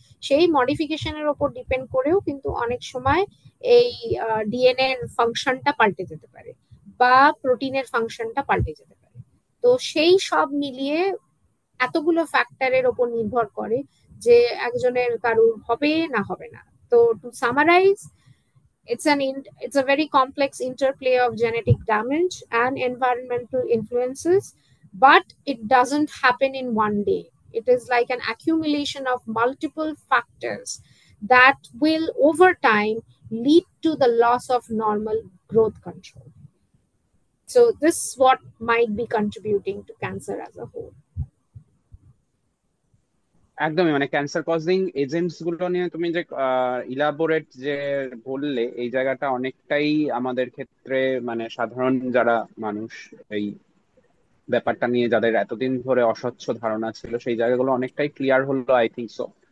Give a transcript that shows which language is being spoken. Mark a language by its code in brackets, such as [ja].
[bn] সেই মডিফিকেশনের ওপর ডিপেন্ড করেও কিন্তু অনেক সময় এই ডিএনএ এর ফাংশনটা পাল্টে যেতে পারে, বা প্রোটিনের ফাংশনটা পাল্টে যেতে পারে। তো সেই সব মিলিয়ে এতগুলো ফ্যাক্টরের ওপর নির্ভর করে যে একজনের কারুর হবে না হবে না। [en] তো to summarise, it's a very complex interplay of genetic damage and environmental influences, but it doesn't happen in one day. It is like an accumulation of multiple factors that will over time lead to the loss of normal growth control. So this is what might be contributing to cancer as a whole. [bn] একদমই, মানে cancer causing agents গুলো নিয়ে তুমি যে elaborate যে বললে, এই জায়গাটা অনেকটাই আমাদের ক্ষেত্রে মানে সাধারণ যারা মানুষ এই ব্যাপারটা নিয়ে যাদের এতদিন ধরে অস্বচ্ছ ধারণা ছিল সেই জায়গাগুলো অনেকটাই ক্লিয়ার হলো, [en] I think so.